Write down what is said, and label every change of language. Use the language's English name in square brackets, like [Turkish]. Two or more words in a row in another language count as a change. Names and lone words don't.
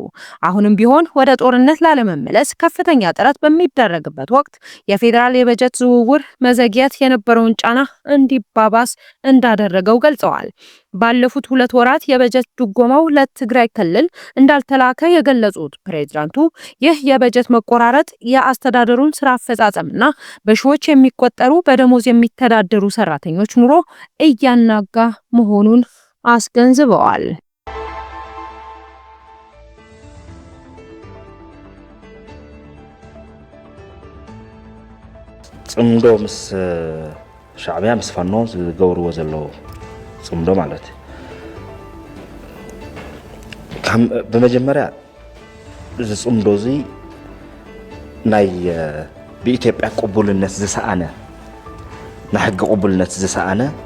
[Amharic] አሁንም ቢሆን ወደ ጦርነት ላለመመለስ ከፍተኛ ጥረት በሚደረግበት ወቅት የፌዴራል የበጀት ዝውውር መዘግየት የነበረውን ጫና እንዲባባስ እንዳደረገው ገልጸዋል። ባለፉት 2 ወራት የበጀት ድጎማው ለትግራይ ክልል እንዳልተላከ የገለጹት ፕሬዝዳንቱ ይህ የበጀት መቆራረጥ የአስተዳደሩን ስራ አፈጻጸምና በሺዎች የሚቆጠሩ በደሞዝ የሚተዳደሩ ሰራተኞች ኑሮ እያናጋ መሆኑን አስገንዝበዋል። [Tigrinya] ጽምዶ ምስ ሻዕብያ ምስ ፋኖ ዝገብርዎ ዘለዉ ጽምዶ ማለት በመጀመሪያ እዚ ጽምዶ እዚ ናይ ብኢትዮጵያ ቅቡልነት ዝሰኣነ ናይ ሕጊ ቅቡልነት ዝሰኣነ